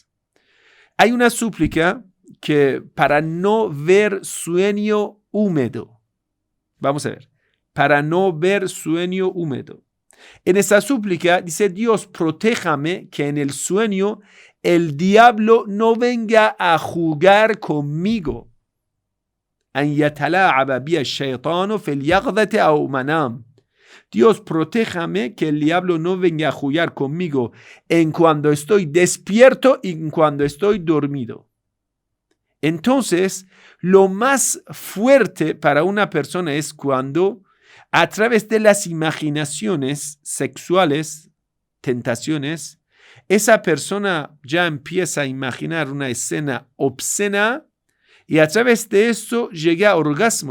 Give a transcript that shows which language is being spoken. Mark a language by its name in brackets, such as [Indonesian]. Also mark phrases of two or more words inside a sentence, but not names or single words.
[Spanish] Hay una súplica que para no ver sueño húmedo. Vamos a ver. Para no ver sueño húmedo. En esa súplica dice: Dios, protéjame que en el sueño el diablo no venga a jugar conmigo. [Arabic] أن يتلاعب بي الشيطان في اليقظة أو منام. [Spanish] Dios, protéjame que el diablo no venga a jugar conmigo en cuando estoy despierto y en cuando estoy dormido. Entonces, lo más fuerte para una persona es cuando, a través de las imaginaciones sexuales, tentaciones, esa persona ya empieza a imaginar una escena obscena y a través de eso llega a orgasmo.